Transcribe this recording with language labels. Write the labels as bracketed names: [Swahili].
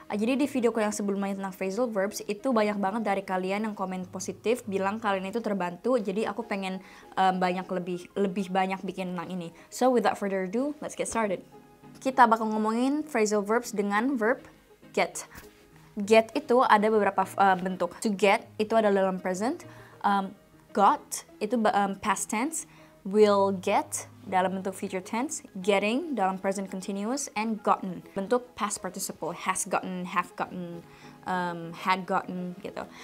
[Indonesian] Jadi di videoku yang sebelumnya tentang phrasal verbs, itu banyak banget dari kalian yang komen positif, bilang kalian itu terbantu, jadi aku pengen lebih banyak bikin tentang ini. [English] So without further ado, let's get started. [Indonesian] Kita bakal ngomongin phrasal verbs dengan verb get. Get itu ada beberapa bentuk. To get itu adalah dalam present, got itu past tense, will get dalam bentuk future tense, getting dalam present continuous, and gotten bentuk past participle, has gotten, have gotten, had gotten gitu.